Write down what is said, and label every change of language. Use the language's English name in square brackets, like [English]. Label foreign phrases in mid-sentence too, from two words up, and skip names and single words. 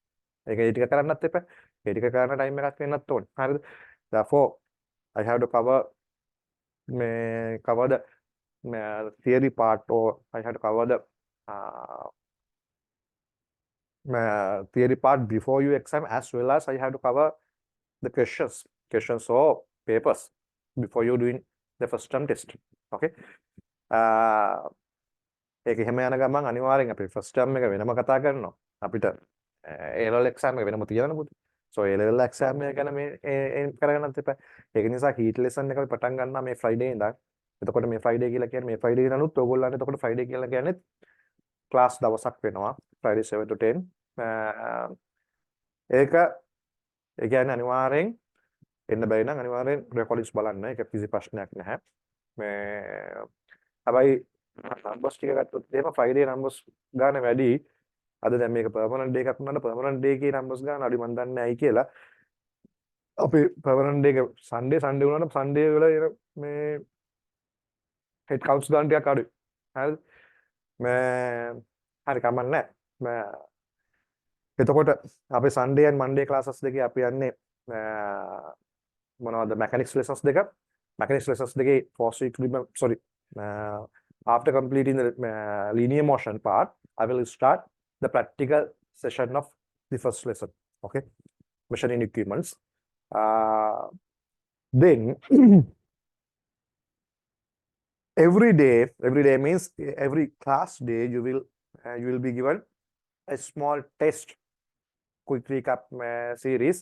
[English] Therefore, I have to cover the theory part, or I have to cover the theory part before you exam, as well as I have to cover the questions or papers before you doing the first term test. Okay. [Sinhala] ඒක එහෙම යන ගමන් අනිවාර්යෙන් අපි [English] first term [Sinhala] එක වෙනම කතා කරනවා. අපිට [English] A level exam [Sinhala] එක වෙනම තියනවා පුතේ. So [English] A level exam [Sinhala] එක ගැන මේ කරගන්නත් එපා. ඒක නිසා [English] heat lesson [Sinhala] එක අපි පටන් ගන්නවා මේ Friday ඉඳන්. එතකොට මේ Friday කියලා කියන්නේ මේ Friday දනුත් ඕගොල්ලන්ට එතකොට Friday කියලා කියන්නේ class දවසක් වෙනවා. [English] Friday 7 to 10. [Sinhala] ඒක ඒ කියන්නේ අනිවාර්යෙන් එන්න බැරි නම් අනිවාර්යෙන් recordings බලන්න. ඒක කිසි ප්‍රශ්නයක් නැහැ. මේ හැබැයි numbers ටික ගත්තොත් එහෙම Friday numbers ගන්න වැඩි. අද දැන් මේක [English] permanent day [Sinhala] එකක් වුණාට [English] permanent day [Sinhala] එකේ numbers ගන්න අඩි මන් දන්නේ ඇයි කියලා. අපි [English] permanent day [Sinhala] එක Sunday වුණාට Sunday වල මේ [English] head counts [Sinhala] ගන්න ටිකක් අඩුයි. හරිද? හරි කමන්නේ නැහැ. එතකොට අපි Sunday and Monday classes දෙකේ අපි යන්නේ මොනවද mechanics lessons දෙකේ [English] force equilibrium, sorry, after completing the linear motion part, I will start the practical session of the first lesson. Okay, measuring equipments. Then every day means every class day you will be given a small test, quick recap series.